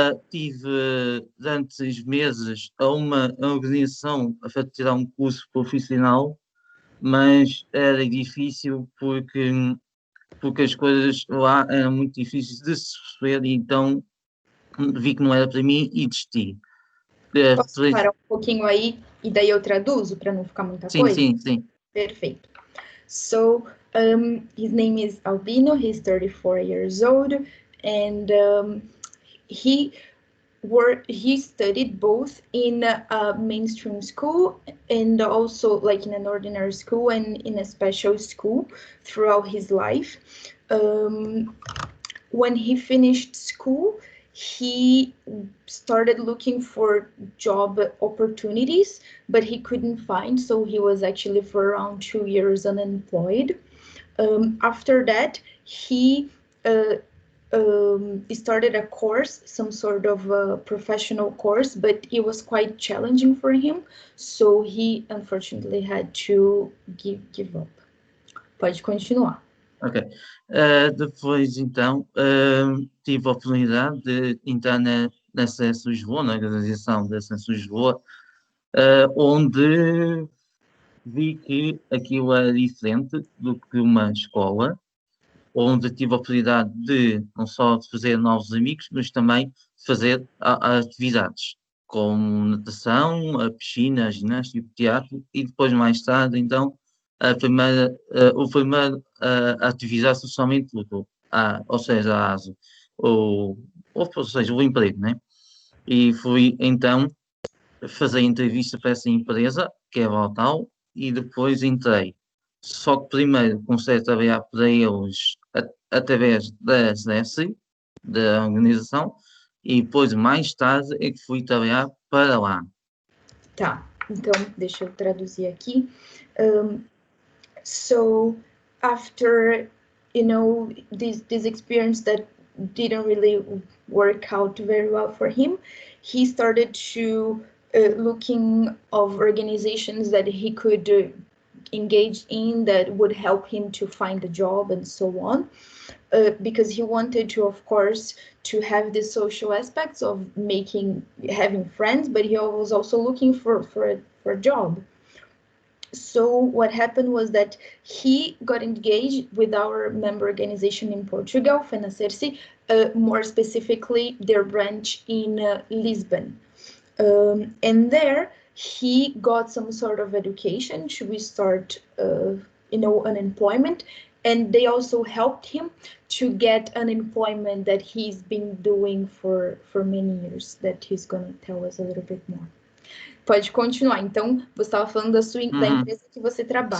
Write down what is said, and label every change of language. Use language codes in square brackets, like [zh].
[pt] Tive durante 6 meses a uma organização a tirar um curso profissional, mas era difícil porque as coisas lá eram muito difíceis de se perceber, e então vi que não era para mim e desisti. Posso parar um pouquinho aí e daí eu traduzo para não ficar muita coisa? Sim. Perfeito. [en] So, his name is Albino, he's 34 years old, and he studied both in a mainstream school and also like in an ordinary school and in a special school throughout his life. When he finished school, he started looking for job opportunities, but he couldn't find, so he was actually for around 2 years unemployed. After that, he started a course, some sort of a professional course, but it was quite challenging for him, so he unfortunately had to give up. [pt] Pode continuar. Ok. Depois, então, tive a oportunidade de entrar na CS Lisboa, na organização da CS Lisboa, onde vi que aquilo era diferente do que uma escola, onde tive a oportunidade de não só de fazer novos amigos, mas também de fazer atividades, como natação, a piscina, a ginástica, o teatro, e depois, mais tarde, então, a primeira atividade socialmente útil, ou seja, a ASO, ou seja, o emprego, né? E fui então fazer entrevista para essa empresa, que é a tal, e depois entrei. Só que primeiro comecei a trabalhar para eles através da SESI, da organização, e depois mais tarde é que fui trabalhar para lá. Tá, então deixa eu traduzir aqui. [en] So after, you know, this experience that didn't really work out very well for him, he started to looking of organizations that he could engage in that would help him to find a job and so on. Because he wanted to, of course, to have the social aspects of having friends, but he was also looking for a job. So what happened was that he got engaged with our member organization in Portugal, FENACERSI, more specifically their branch in Lisbon. And there he got some sort of education. Should we start, unemployment? And they also helped him to get unemployment that he's been doing for many years, that he's going to tell us a little bit more. [pt] Pode continuar. Então, você estava falando da empresa que você trabalha,